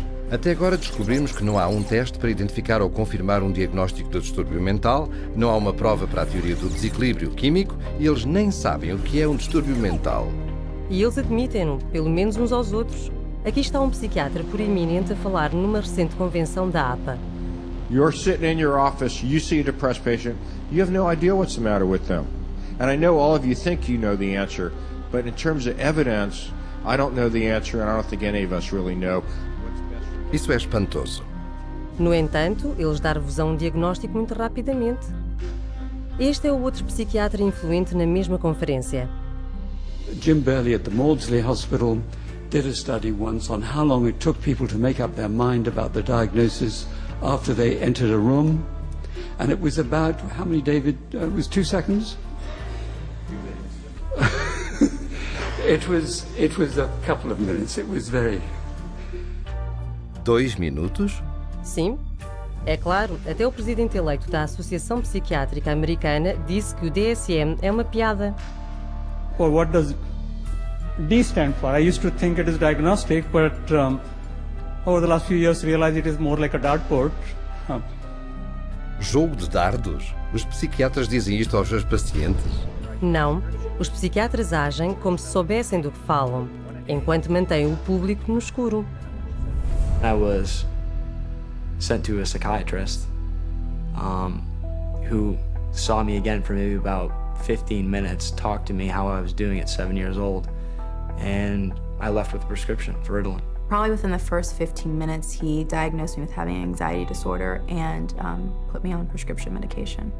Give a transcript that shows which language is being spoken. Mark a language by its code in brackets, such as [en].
[pt] Até agora descobrimos que não há um teste para identificar ou confirmar um diagnóstico de distúrbio mental, não há uma prova para a teoria do desequilíbrio químico e eles nem sabem o que é um distúrbio mental. E eles admitem-no, pelo menos uns aos outros. Aqui está um psiquiatra proeminente a falar numa recente convenção da APA. [en] You're sitting in your office, you see a depressed patient, you have no idea what's the matter with them. And I know all of you think you know the answer, but in terms of evidence, I don't know the answer and I don't think any of us really know. [pt] Isso é espantoso. No entanto, eles dar-vos um diagnóstico muito rapidamente. Este é o outro psiquiatra influente na mesma conferência. [en] Jim Burley at the Maudsley Hospital did a study once on how long it took people to make up their mind about the diagnosis after they entered a room. And it was about, how many, David? It was 2 seconds? It was a couple of minutes. It was very... [pt] 2 minutos? Sim. É claro, até o presidente eleito da Associação Psiquiátrica Americana disse que o DSM é uma piada. [en] Well, what does D stand for? I used to think it is diagnostic, but over the last few years realized it is more like a dartboard. [pt] Jogo de dardos? Os psiquiatras dizem isto aos seus pacientes? Não. Os psiquiatras agem como se soubessem do que falam, enquanto mantêm o público no escuro. [en] I was sent to a psychiatrist who saw me again for maybe about 15 minutes, talked to me how I was doing at 7 years old, and I left with a prescription for Ritalin. Probably within the first 15 minutes, he diagnosed me with having an anxiety disorder and put me on prescription medication.